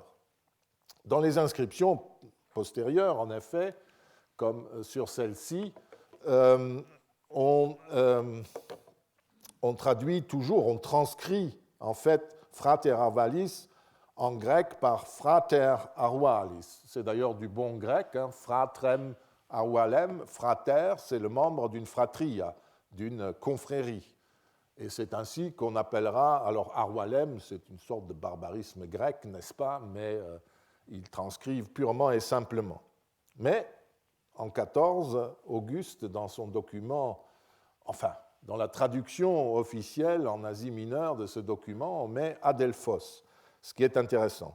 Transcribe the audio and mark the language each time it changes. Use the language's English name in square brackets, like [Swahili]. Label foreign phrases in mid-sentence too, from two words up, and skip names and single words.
[French] Dans les inscriptions postérieures, en effet, comme sur celle-ci, on traduit toujours, on transcrit en fait [Latin] frater arvalis [French] en grec par [Latin] frater arvalis. [French] C'est d'ailleurs du bon grec, hein, [Latin] fratrem arvalem, frater, [French] c'est le membre d'une fratria, d'une confrérie. Et c'est ainsi qu'on appellera, alors arvalem, c'est une sorte de barbarisme grec, n'est-ce pas, mais ils transcrivent purement et simplement. Mais en 14, Auguste, dans son document, enfin, dans la traduction officielle en Asie mineure de ce document, on met Adelphos, ce qui est intéressant.